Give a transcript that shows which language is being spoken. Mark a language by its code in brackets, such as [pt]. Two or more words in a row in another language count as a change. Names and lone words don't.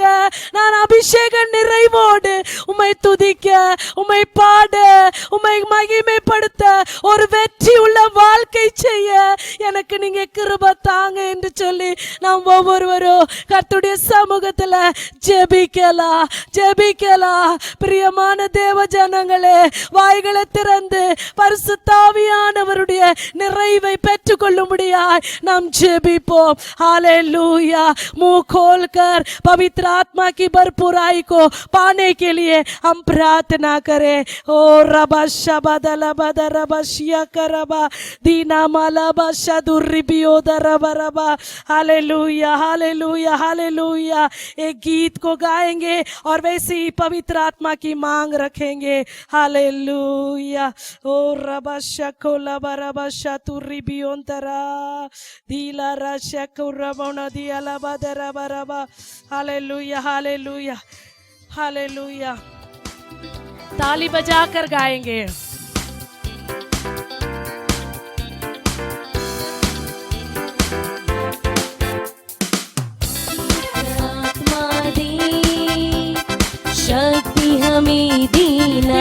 [ta] நான் அபிஷேக நிறைவோடு உம்மை துதிக்க, உம்மை பாட, உம்மை மகிமைப்படுத்த, ஒரு வெற்றி உள்ள வாழ்க்கை செய்ய எனக்கு நீங்க கிருபை தாங்க என்று சொல்லி நாம் ஒவ்வொருவரும் கர்த்தருடைய சமூகத்துல ஜெபிக்கலாம். பிரியமான தேவ ஜனங்களே, வாய்களை திறந்து பரிசுத்த ஆவியானவருடைய நிறைவை பெற்றுக்கொள்ளும்படியாய் நாம் ஜெபிப்போம். [hi] हालेलुया। मुंह खोलकर पवित्र आत्मा की भरपूराई को पाने के लिए हम प्रार्थना करें। ओ रबा शबदला बदरबशिया करबा दीना माला बशदुरिबियो दरबा रबा। हालेलुया, हालेलुया, हालेलुया। एक गीत को गाएंगे और वैसे ही पवित्र आत्मा की मांग रखेंगे। हालेलुया। ओ रबा शकोला बरबा शतुरिबियोंतरा दीला रशकुरबोना दियाला बदरबा रबा। हालेलुया, हालेलुया, हालेलुया। ताली बजाकर गाएंगे। आत्मा दे, शक्ति हमें देना,